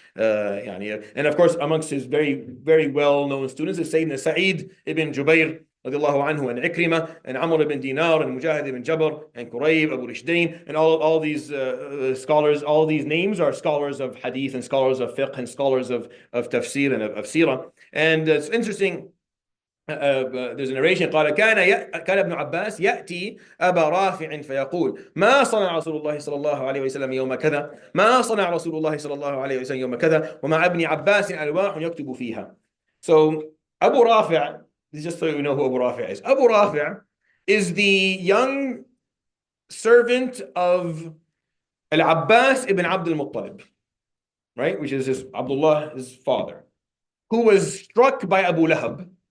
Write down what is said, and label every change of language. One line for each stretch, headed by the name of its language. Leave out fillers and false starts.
English: And of course, amongst his very, very well-known students is Sayyidina Sa'id ibn Jubair, radiallahu anhu, and Ikrimah, and Amr ibn Dinar, and Mujahid ibn Jabr, and Qurayb, Abu Rishdain, and all these scholars. All these names are scholars of hadith and scholars of fiqh and scholars of tafsir and of seerah. And it's interesting. There's a narration
Arabic: قال كان ابن عباس يأتي أبا رافع فيقول ما صنع رسول الله صلى الله عليه وسلم يوم كذا ما صنع رسول الله صلى الله عليه وسلم يوم كذا ومع ابن عباس ألواح يكتب فيها.
English: So Abu Rafi', just so you know who Abu Rafi' is. Abu Rafi' is the young servant of Al-Abbas ibn Abdul Muttalib, right? Which is Abdullah, his father, who was struck by Abu Lahab.